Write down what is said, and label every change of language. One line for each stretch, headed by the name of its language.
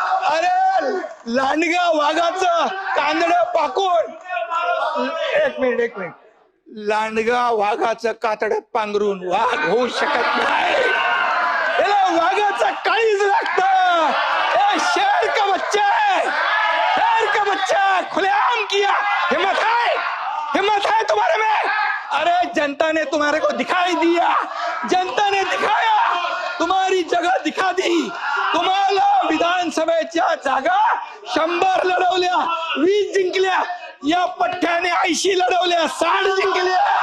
Marathi: अरे लांडगा वाघाचं कांदडं पाकून, एक मिनिट, लांडगा वाघाचं कातडं पांघरून वाघ होऊ शकत नाही. त्याला वाघाचं काळीज लागतं.
Hindi: शेर का बच्चा है, खुलेआम किया. हिम्मत है तुम्हारे में. अरे जनता ने तुम्हारे को दिखाई दिया, जनता ने दिखाया, तुम्हारी जगह दिखा दी.
Marathi: तुम्हाला विधानसभेच्या जागा 100 लढवल्या, 20 जिंकल्या. या पठ्ठ्याने 80 लढवल्या, 60 जिंकल्या.